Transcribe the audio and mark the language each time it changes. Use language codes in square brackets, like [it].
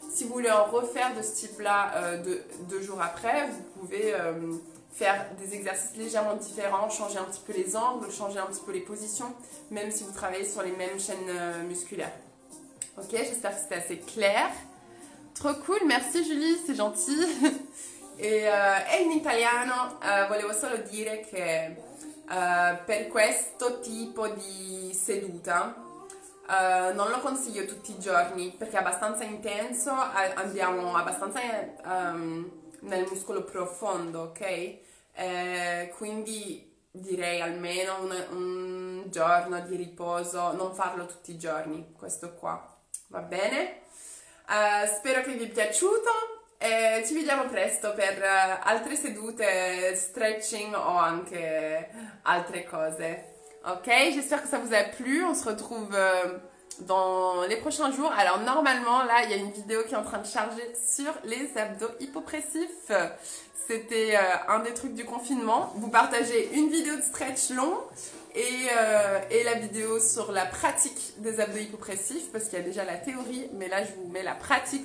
[fr] Si vous voulez en refaire de ce type-là 2 jours après, vous pouvez faire des exercices légèrement différents, changer un petit peu les angles, changer un petit peu les positions, même si vous travaillez sur les mêmes chaînes musculaires. Ok, j'espère que c'était assez clair. Trop cool, merci Julie, c'est gentil. [it] E in italiano volevo solo dire che per questo tipo di seduta non lo consiglio tutti i giorni perché è abbastanza intenso, andiamo abbastanza nel muscolo profondo, ok? Quindi direi almeno un giorno di riposo, non farlo tutti i giorni, questo qua, va bene? Spero che vi è piaciuto e ci vediamo presto per altre sedute, stretching o anche altre cose. [fr] Ok, j'espère que ça vous a plu. On se retrouve dans les prochains jours. Alors normalement là il y a une vidéo qui est en train de charger sur les abdos hypopressifs. C'était un des trucs du confinement. Vous partagez une vidéo de stretch long et la vidéo sur la pratique des abdos hypopressifs parce qu'il y a déjà la théorie, mais là je vous mets la pratique.